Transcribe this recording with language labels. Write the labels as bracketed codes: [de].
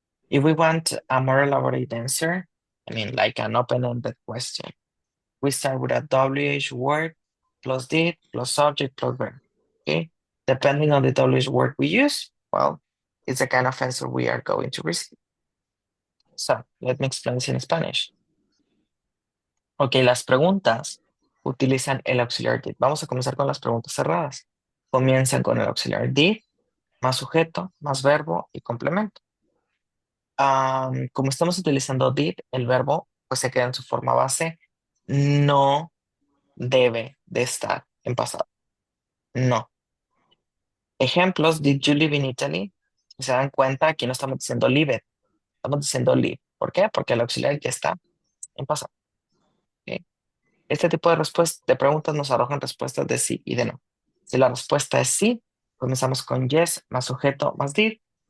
[en] If we want a more elaborate answer, I mean, like an open-ended question, we start with a WH word plus did plus subject plus verb. Okay? Depending on the WH word we use, well, it's the kind of answer we are going to receive. So, let me explain this in Spanish. [es] Ok, las preguntas utilizan el auxiliar did. Vamos a comenzar con las preguntas cerradas. Comienzan con el auxiliar did, más sujeto, más verbo y complemento. Como estamos utilizando did, el verbo pues se queda en su forma base. No debe de estar en pasado. No. [en] Ejemplos, did you live in Italy? [es] Si se dan cuenta, aquí no estamos diciendo live it, estamos diciendo live. ¿Por qué? Porque el auxiliar ya está en pasado. ¿Ok? Este tipo de preguntas nos arrojan respuestas de sí y de no. Si la respuesta es sí, comenzamos con yes más sujeto más did.